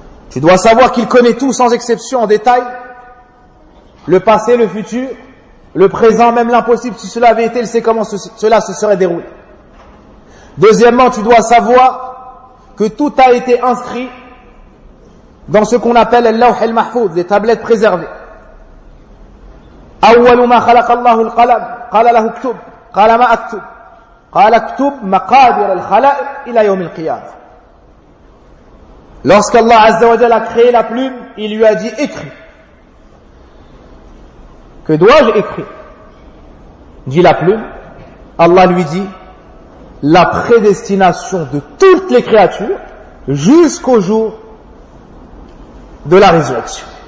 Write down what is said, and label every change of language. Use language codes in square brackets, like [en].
[fr] Tu dois savoir qu'il connaît tout sans exception en détail, le passé, le futur, le présent, même l'impossible. Si cela avait été, il sait comment cela se serait déroulé. Deuxièmement, tu dois savoir que tout a été inscrit dans ce qu'on appelle al-lawh al-mahfouz, les tablettes préservées. [ar] أول ما خلق الله القلم قال له اكتب قال ما اكتب قال اكتب مقادير الخلائق الى يوم القيامه. [fr] Lorsqu'Allah Azza wa Jalla a créé la plume, il lui a dit écris. Que dois-je écrire? Dit la plume. Allah lui dit la prédestination de toutes les créatures jusqu'au jour de la résurrection.